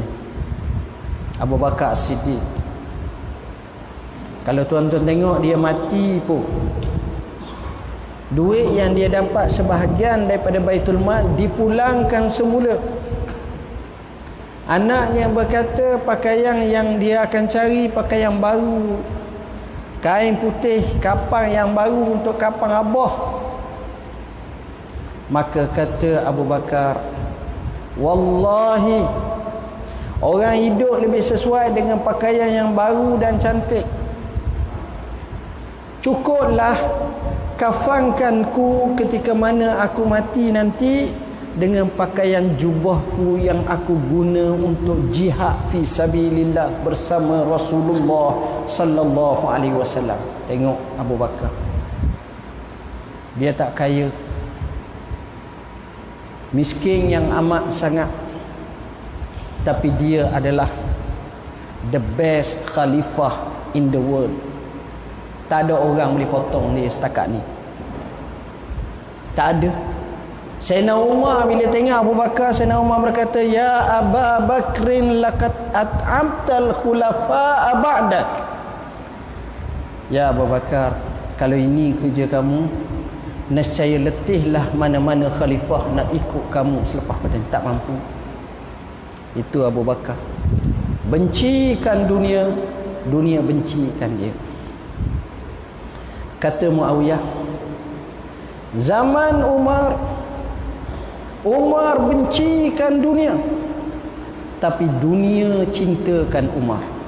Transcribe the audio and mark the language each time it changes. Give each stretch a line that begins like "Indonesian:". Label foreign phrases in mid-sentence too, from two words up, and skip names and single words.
Malay: Abu Bakar Siddiq, kalau tuan-tuan tengok dia mati pun, duit yang dia dapat sebahagian daripada Baitul Mal dipulangkan semula. Anaknya berkata pakaian yang dia akan cari pakaian baru, kain putih, kapang yang baru untuk kapang abah. Maka kata Abu Bakar, wallahi, orang hidup lebih sesuai dengan pakaian yang baru dan cantik. Cukuplah kafankanku ketika mana aku mati nanti dengan pakaian jubahku yang aku guna untuk
Arabic: جهاد في سبيل الله
Malay: bersama Rasulullah
Arabic: صلى الله عليه وسلم.
Malay: Tengok Abu Bakar, dia tak kaya, miskin yang amat sangat, tapi dia adalah
English: the best khalifah in the world.
Malay: Tak ada orang boleh potong dia setakat ni. Tak ada. Sayyidina Umar bila tengok Abu Bakar, Sayyidina Umar berkata,
Arabic: يا أبا بكرٍ لقد أتعبتَ الخلفاءَ بعدك.
Malay: Ya Abu Bakar, kalau ini kerja kamu, nescaya letihlah mana-mana khalifah nak ikut kamu selepas pada tak mampu. Itu Abu Bakar. Bencikan dunia, dunia bencikan dia. Kata Muawiyah, zaman Umar bencikan dunia, tapi dunia cintakan Umar.